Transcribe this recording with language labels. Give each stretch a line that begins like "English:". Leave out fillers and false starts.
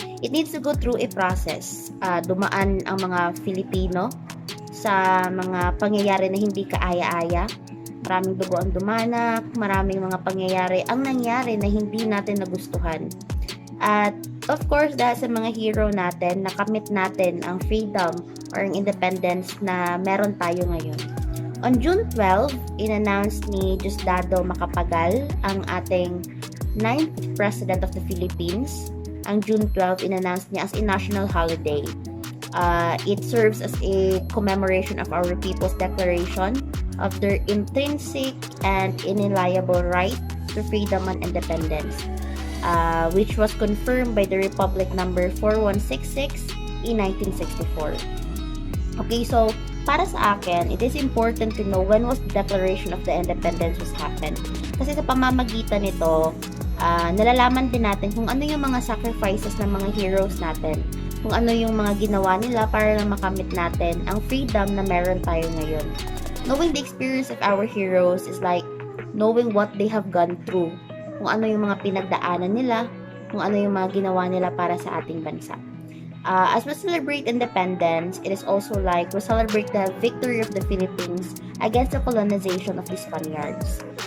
English: It needs to go through a process.
Filipino: Dumaan ang mga Filipino sa mga pangyayari na hindi kaaya-aya. Maraming dugo ang dumanak, maraming mga pangyayari ang nangyari na hindi natin nagustuhan. At of course, dahil sa mga hero natin, nakamit natin ang freedom or ang independence na meron tayo ngayon. On June 12, in-announce ni Diosdado Macapagal, ang ating 9th President of the Philippines. Ang June 12, in-announce niya
English: as a national holiday. It serves as a commemoration of our people's declaration of their intrinsic and inalienable right to freedom and independence, which was confirmed by the Republic Number 4166 in 1964. Okay, so
Filipino: para sa akin,
English: it is important to know when was the Declaration of the Independence was happened.
Filipino: Kasi sa pamamagitan nito, nalalaman din natin kung ano yung mga sacrifices ng mga heroes natin. Kung ano yung mga ginawa nila para lang makamit natin ang freedom na meron tayo ngayon.
English: Knowing the experience of our heroes is like knowing what they have gone through.
Filipino: Kung ano yung mga pinagdaanan nila, kung ano yung mga ginawa nila para sa ating bansa.
English: As we celebrate independence, it is also like we celebrate the victory of the Philippines against the colonization of the Spaniards.